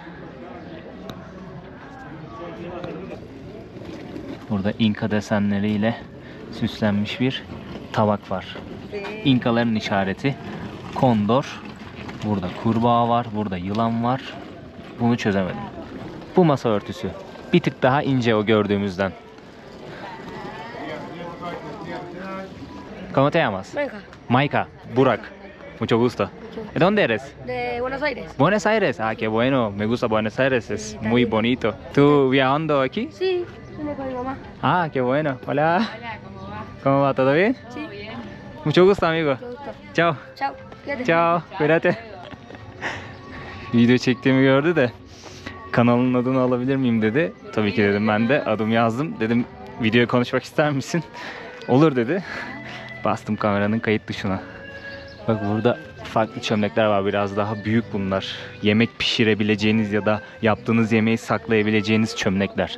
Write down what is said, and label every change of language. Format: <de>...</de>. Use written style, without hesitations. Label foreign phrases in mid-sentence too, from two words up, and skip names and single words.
<tr>Burada İnka desenleriyle süslenmiş bir tabak var. İnkaların işareti kondor. Burada kurbağa var, burada yılan var. Bunu çözemedim. Bu masa örtüsü. Bir tık daha ince o gördüğümüzden.</tr> <es>¿Cómo te llamas? Benja, Maika, Burak. Mucho gusto. ¿De dónde eres? de Buenos Aires. Buenos Aires. Ah, qué bueno. Me gusta Buenos Aires. Es muy bonito. ¿Tú viajando aquí? Sí, vine con mi mamá. Ah, qué bueno. Hola. Hola, ¿cómo va? ¿Cómo va? ¿Todo bien? Sí, Bien. Mucho gusto, amigo. mucho gusto. Chao. Chao. Quédate. Ciao. Cuídate.</es> <tr>Video çektiğimi gördü de kanalın adını alabilir miyim dedi. Tabii ki dedim, ben de adımı yazdım. Dedim videoya konuşmak ister misin? Olur dedi. Bastım kameranın kayıt tuşuna. Bak burada farklı çömlekler var, biraz daha büyük bunlar. Yemek pişirebileceğiniz ya da yaptığınız yemeği saklayabileceğiniz çömlekler.</tr>